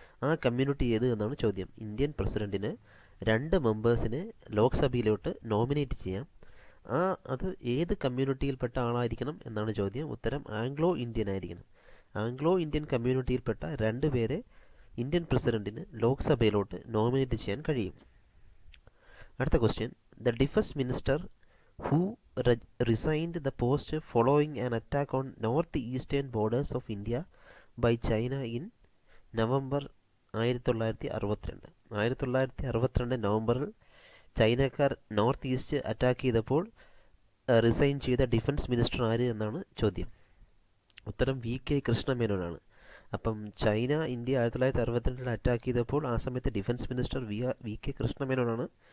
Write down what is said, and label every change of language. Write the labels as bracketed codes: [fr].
[ml] ആ കമ്മ്യൂണിറ്റി ഏത് എന്നാണ് ചോദ്യം. ഇന്ത്യൻ പ്രസിഡൻറ്റിന് 2 മെമ്പേഴ്സിനെ ലോക്സഭയിലോട്ട് നോമിനേറ്റ് ചെയ്യാം. അത് ഏത് കമ്മ്യൂണിറ്റിയിൽപ്പെട്ട ആളായിരിക്കണം എന്നാണ് ചോദ്യം. ഉത്തരം ആംഗ്ലോ ഇന്ത്യൻ ആയിരിക്കണം. ആംഗ്ലോ ഇന്ത്യൻ കമ്മ്യൂണിറ്റിയിൽപ്പെട്ട 2 പേരെ ഇന്ത്യൻ പ്രസിഡൻറ്റിന് ലോക്സഭയിലോട്ട് നോമിനേറ്റ് ചെയ്യാൻ കഴിയും. അടുത്ത question. [en] The defence minister who resigned the post following an attack on north-eastern borders of India by China in November 1962. [ml] 1962 നവംബറിൽ ചൈനക്കാർ നോർത്ത് ഈസ്റ്റ് അറ്റാക്ക് ചെയ്തപ്പോൾ റിസൈൻ ചെയ്ത ഡിഫൻസ് മിനിസ്റ്റർ ആര് എന്നാണ് ചോദ്യം. ഉത്തരം VK കൃഷ്ണമേനോനാണ്. അപ്പം ചൈന ഇന്ത്യ 1962 അറ്റാക്ക് ചെയ്തപ്പോൾ ആ സമയത്ത് ഡിഫൻസ് മിനിസ്റ്റർ VK കൃഷ്ണമേനോനാണ്.